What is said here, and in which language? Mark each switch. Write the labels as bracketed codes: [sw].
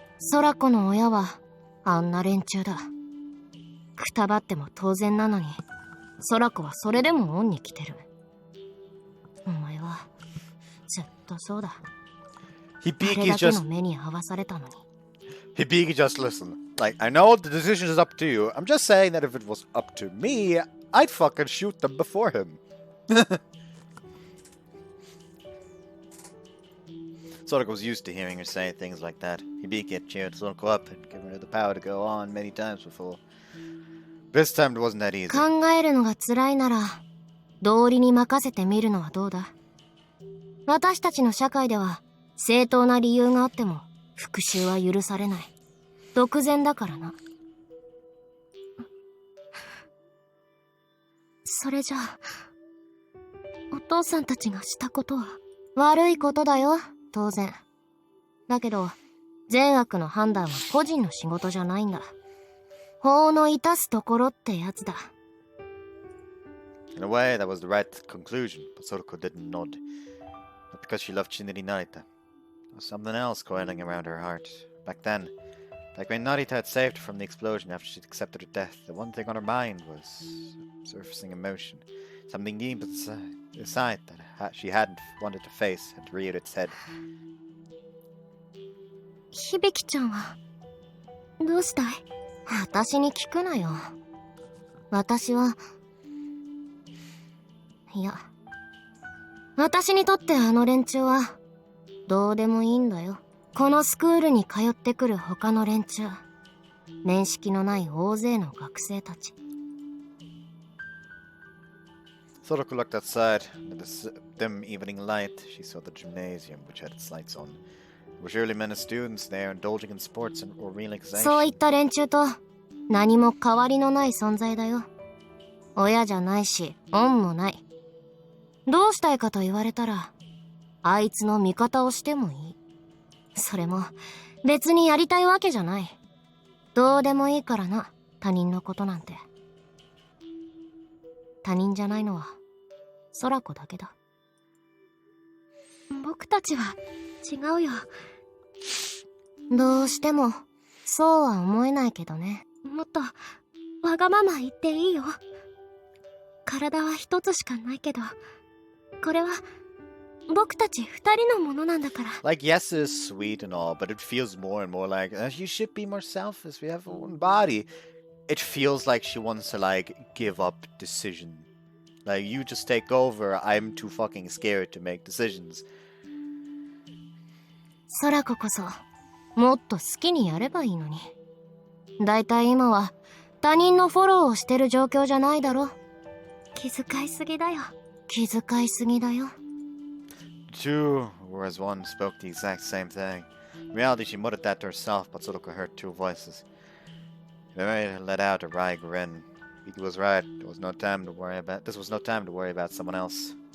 [ja] 空子の親はあんな連中だ。くたばっても当然なのに、空子はそれでも恩に来てる。お前はずっとそうだ。あれだけの目に合わされたのに。 [en] Hibiki, just listen. Like, I know the decision is up to you. I'm just saying that if it was up to me, I'd fucking shoot them before him. Soraka was used to hearing her say things like that. Hibiki had cheered Sorako up and given her the power to go on many times before. This time it wasn't that easy. [ja] 考えるのが辛いなら、道理に任せてみるのはどうだ？私たちの社会では、正当な理由があっても、復讐は許されない。独善だからな。それじゃあ、お父さんたちがしたことは悪いことだよ、当然。だけど、善悪の判断は個人の仕事じゃないんだ。法の致すところってやつだ。 [en] In a way, that was the right conclusion, but Sorako didn't nod. Not because she loved Shinri Narita. There was something else coiling around her heart. Back then, like when Narita had saved her from the explosion after she'd accepted her death, the one thing on her mind was surfacing emotion. Something deep inside that she hadn't wanted to face had reared its head. [ja] 響ちゃんは、どうしたい？私に聞くなよ。私は、いや、私にとってあの連中は、どうでもいいんだよ。このスクールに通ってくる他の連中。面識のない大勢の学生たち。 [en] Sorako looked outside. In the dim evening light, she saw the gymnasium, which had its lights on. There were surely many students there indulging in sports or relaxation. [ja] そういった連中と、何も変わりのない存在だよ。親じゃないし、恩もない。どうしたいかと言われたら、あいつの味方をしてもいい。それも、別にやりたいわけじゃない。どうでもいいからな、他人のことなんて。他人じゃないのは、空子だけだ。僕たちは、違うよ。どうしても、そうは思えないけどね。もっと、わがまま言っていいよ。体は一つしかないけど、これは、僕たち二人のものなんだから。 [en] Like, yes, it's sweet and all, but it feels more and more like, you should be more selfless, we have one body. It feels like she wants to, like, give up decision. Like, you just take over, I'm too fucking scared to make decisions. [ja] 空子こそ、もっと好きにやればいいのに。だいたい今は、他人のフォローをしてる状況じゃないだろ。気遣いすぎだよ。気遣いすぎだよ。 [en] Two, were as one, spoke the exact same thing. In reality, she muttered that to herself, but Soraka heard two voices. Mary let out a wry grin. He was right. There was no time to worry about. This was no time to worry about someone else.